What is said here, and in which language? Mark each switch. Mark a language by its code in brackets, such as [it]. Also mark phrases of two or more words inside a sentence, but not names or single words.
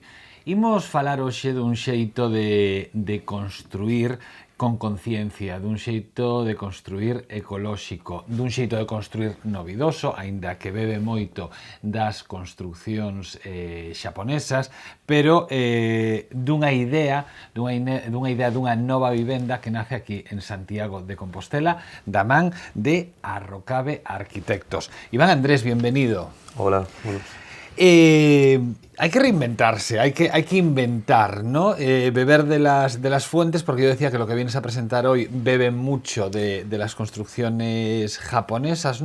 [gl] Imos falar hoxe dun xeito de construir con conciencia, dun xeito de construir ecolóxico, dun xeito de construir novidoso, aínda que bebe moito das construccións xaponesas, pero dunha idea dunha nova vivenda que nace aquí en Santiago de Compostela, da man de Arrocabe Arquitectos. [es] Iván Andrés, bienvenido. Hola, bueno. Hay que reinventarse, hay que inventar, ¿no? Beber de las fuentes, porque yo decía que lo que vienes a presentar hoy bebe mucho de las construcciones japonesas, ¿no?